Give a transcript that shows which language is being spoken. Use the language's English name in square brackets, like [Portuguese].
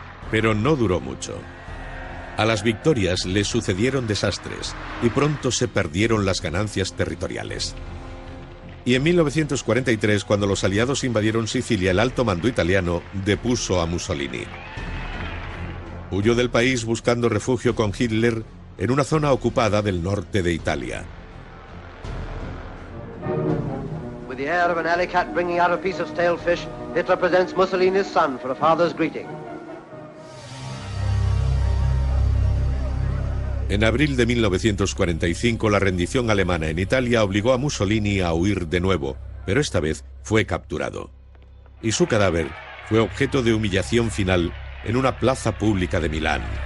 [Spanish] Pero no duró mucho. A las victorias le sucedieron desastres y pronto se perdieron las ganancias territoriales. Y en 1943, cuando los aliados invadieron Sicilia, el alto mando italiano depuso a Mussolini. Huyó del país buscando refugio con Hitler en una zona ocupada del norte de Italia. [English] With the air of an alley cat bringing out a piece of stale fish, Hitler presents Mussolini's son for a father's greeting. [Spanish] En abril de 1945, la rendición alemana en Italia obligó a Mussolini a huir de nuevo, pero esta vez fue capturado. Y su cadáver fue objeto de humillación final en una plaza pública de Milán.